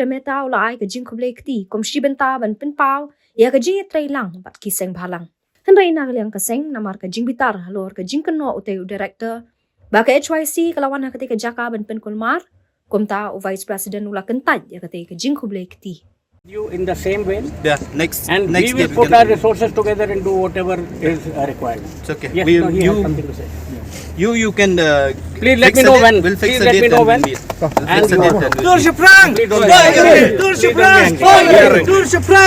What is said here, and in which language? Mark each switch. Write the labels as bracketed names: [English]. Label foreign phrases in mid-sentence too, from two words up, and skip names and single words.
[Khasi] Mehta ula ai ke jing Khublei keti komshi benta ban pinpau ya ke jing trailang bat kiseng bhalang. Henrai na kaliang keseng namar ke jing bitar halor ke jing keno ute Director ba ke HYC kelawan ha kete ke jaka ban pinkulmar komta [English] Vice President [Khasi] ula Kyntait ya kete ke jing Khublei keti. [English] You in the same way, Yeah, next and next we will day put our resources together and do whatever is required. It's okay. Yes, We- no, he you- has something to say. You can Please let fix me a know date. when. We'll fix Please a let date me know and when. we'll meet. We'll And fix a you- date and we'll Dur meet. Shafran! Please don't get angry. Dur Shafran! Dur Shafran!